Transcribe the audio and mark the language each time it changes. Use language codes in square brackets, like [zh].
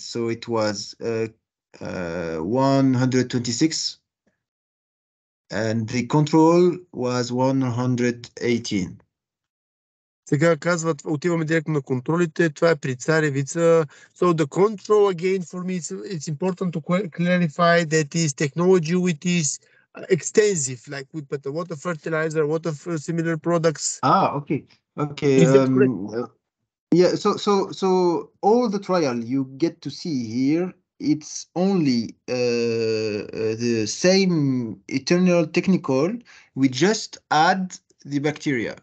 [en] So it was 126, and the control was 118. [bg] Сега казват, отиваме директно на контролите, това е при царевица. [en] So the control again for me, it's important to clarify that is technology which is extensive, like we put a water fertilizer, water similar products. Okay. Is that correct? Yeah, so all the trial you get to see here, it's only the same eternal technical, we just add the bacteria.